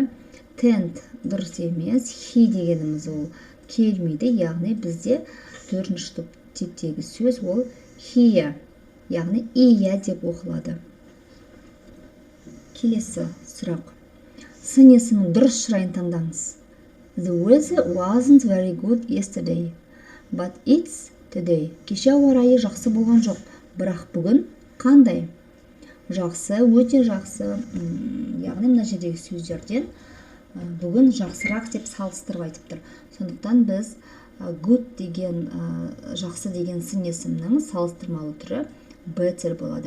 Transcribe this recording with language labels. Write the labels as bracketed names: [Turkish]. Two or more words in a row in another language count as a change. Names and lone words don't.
[Kazakh] Tent дұрыс емес, he дегеніміз ол келмейді, яғни бізде төртінші типтегі сөз ол he, яғни ия деп оқылады. Келесі сұрақ. Сын есімнің дұрыс шырайын таңдаңыз. [English] The weather wasn't very good yesterday, but it's today. [Kazakh] Кеше ауа райы жақсы болған жоқ, бірақ бүгін қандай? Жақсы, өте жақсы. Яғни мына жердегі сөздерден бүгін жақсырақ деп салыстырып айтып тұр. Сондықтан біз good деген жақсы деген сын есімнің салыстырмалы түрі better болады.